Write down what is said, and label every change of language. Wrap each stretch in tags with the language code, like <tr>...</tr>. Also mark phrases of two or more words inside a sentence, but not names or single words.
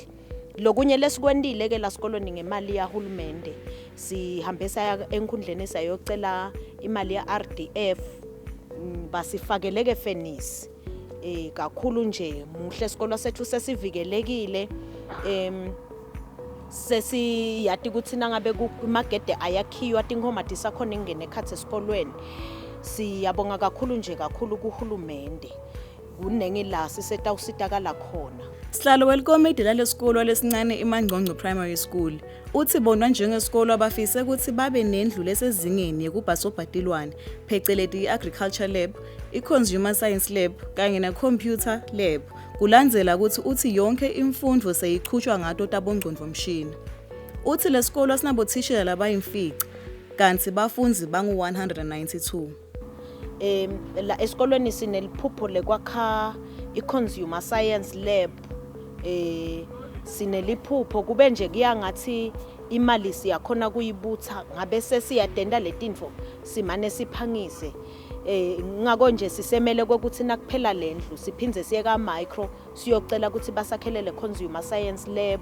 <ss>Lokunye lesikwendile ke la sikolweni ngemali yahulumende sihambesa enkhundleni sayocela imali ya RDF basifakele ke fenisi kakhulu nje muhle isikolo sethu sesivikelekile sesiyati ukuthi nangabe kumagede ayakhiwa tinkhoma tisakhona ingene ekhathe esikolweni. Siyabonga kakhulu nje kakhulu kuhulumende kunenge la sisetawusitakala khona. Sihlalo welikomiti lalesikolo lesincane iMANGCONGCO Primary School uthi bonwa njengesikolo abafise ukuthi babe nendlu lesezingeni yekubhasobhatilwane pheceleti i-</ss> <en>Agriculture Lab,</en> <ss>i-</ss> <en>Consumer Science Lab</en> <ss>kanye ne-</ss> <en>Computer Lab</en> <ss>kulandzela ukuthi uthi yonke imfundo seyiqhutshwa ngato tabongcondvomshini. Uthi lesikolo asinabothishela labayimfica kanti bafundzi bangu-192. La esikolweni sineliphupho lekwakha i-</ss> <en>Consumer Science Lab.</en> <ss>Sineliphupho kube nje kuyangathi imali siyakhona kuyibutha ngabe sesiyadenda letinfo simane siphangise. Ngako nje sisemele ukuthi nakuphela lendlu siphindze siye ka micro siyocela ukuthi basakhelele</ss> <en>Consumer Science Lab.</en>